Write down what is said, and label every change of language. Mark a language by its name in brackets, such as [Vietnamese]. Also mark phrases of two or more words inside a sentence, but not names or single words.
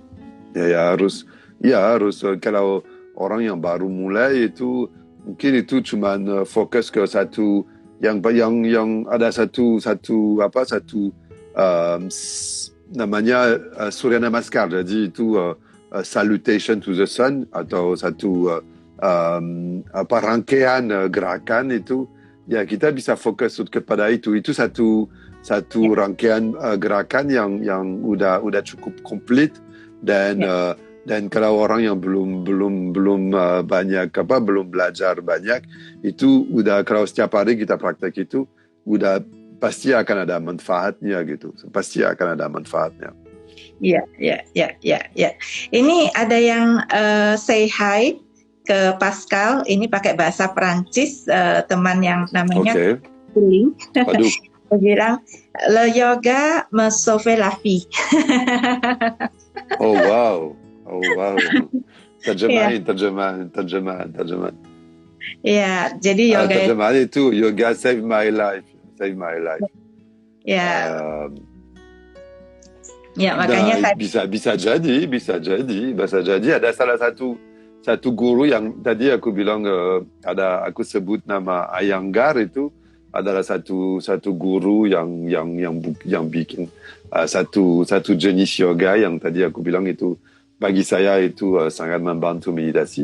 [Indonesian] Ya harus kalau orang yang baru mulai itu mungkin itu cuma fokus ke satu yang ada satu namanya Surya Namaskar. Jadi itu [English] salutation to the sun [Indonesian] atau satu rangkaian gerakan itu. Ya kita bisa fokus kepada itu. Itu satu rangkaian gerakan yang udah cukup komplit dan kalau orang yang belum banyak belum belajar banyak itu udah kalau setiap hari kita praktek itu udah pasti akan ada manfaatnya gitu. Pasti akan ada manfaatnya. Ya. Ini ada yang [English] say hi [Indonesian] ke Pascal, ini pakai bahasa Perancis, teman yang namanya Kuling. Aduh. Dia bilang, [French] le yoga me sauve la vie. [Indonesian] Oh wow. Terjemahan. Ya, jadi yoga terjemahan itu [English] yoga save my life. [Indonesian] Ya. Ya, makanya bisa jadi ada salah satu guru yang tadi aku bilang aku sebut nama Iyengar itu adalah satu guru yang bikin satu jenis yoga yang tadi aku bilang itu bagi saya itu sangat membantu meditasi.